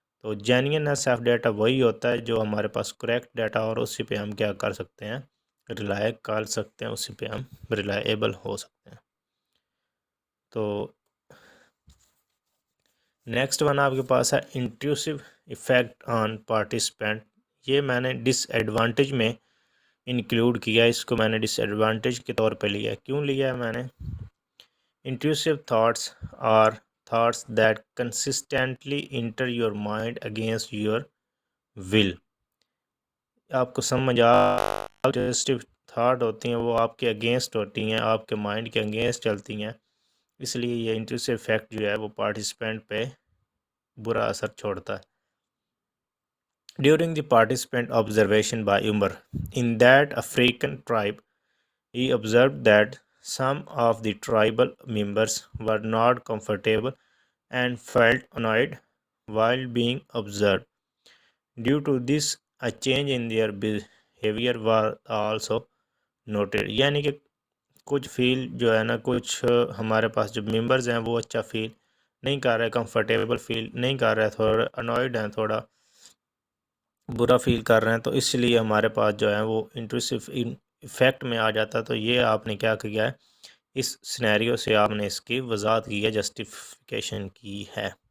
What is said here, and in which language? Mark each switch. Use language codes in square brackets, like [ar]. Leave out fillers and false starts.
[ur] تو genuineness of data وہی ہوتا ہے جو ہمارے پاس کریکٹ ڈیٹا اور اسی پہ ہم کیا کر سکتے ہیں، ریلائی کر سکتے ہیں، اسی پہ ہم ریلائیبل ہو سکتے ہیں. [en] تو next one [ur] آپ کے پاس ہے [en] Intrusive effect on participant. [ur] یہ میں نے ڈس ایڈوانٹیج میں انکلوڈ کیا. اس کو میں نے ڈس ایڈوانٹیج کے طور پہ لیا. کیوں لیا ہے میں نے؟ [en] Intrusive thoughts are thoughts that consistently enter your mind against your will. [ur] آپ کو سمجھ پازیٹیو تھاٹ ہوتی ہیں وہ آپ کے اگینسٹ ہوتی ہیں، آپ کے مائنڈ کے اگینسٹ چلتی ہیں. اس لیے یہ انٹروسیو ایفیکٹ جو ہے وہ پارٹیسپینٹ پہ برا اثر چھوڑتا ہے. [en] During the participant observation by Umar in that African tribe, he observed that some of the tribal members were not comfortable and felt annoyed while being observed. Due to this, a change in their behavior was also noted. [ur] یعنی کہ کچھ فیل جو ہے نا کچھ ہمارے پاس جو members ہیں وہ اچھا فیل نہیں کر رہے، کمفرٹیبل فیل نہیں کر رہے، تھوڑا انوائڈ ہیں، تھوڑا برا فیل کر رہے ہیں، تو اس لیے ہمارے پاس جو ہے وہ انٹروسو افیکٹ میں آ جاتا ہے. تو یہ آپ نے کیا کیا ہے، اس سینیریو سے آپ نے اس کی وضاحت کی ہے، جسٹیفیکیشن کی ہے.